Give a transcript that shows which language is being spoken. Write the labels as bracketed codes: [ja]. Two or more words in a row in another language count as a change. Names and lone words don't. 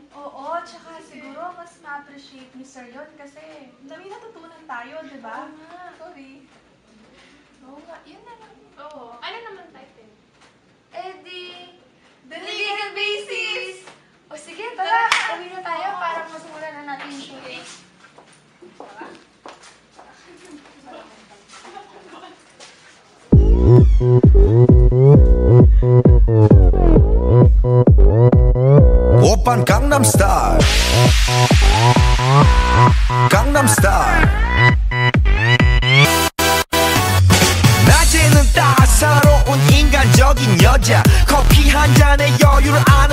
[tl] Oo, tsaka siguro mas ma-appreciate ni Sir yun kasi dami natutunan tayo, di ba? Oo nga. Sorry. Oo nga, yun na lang. Oo. Ano naman title? Eh di, The Legal Basis! O sige, tara. Uwi na tayo para masimulan na natin yung shooting. [ko] 오빤 강남스타일 강남스타일 낮에는 따사로운 인간적인 여자 커피 한 잔에 여유를 아는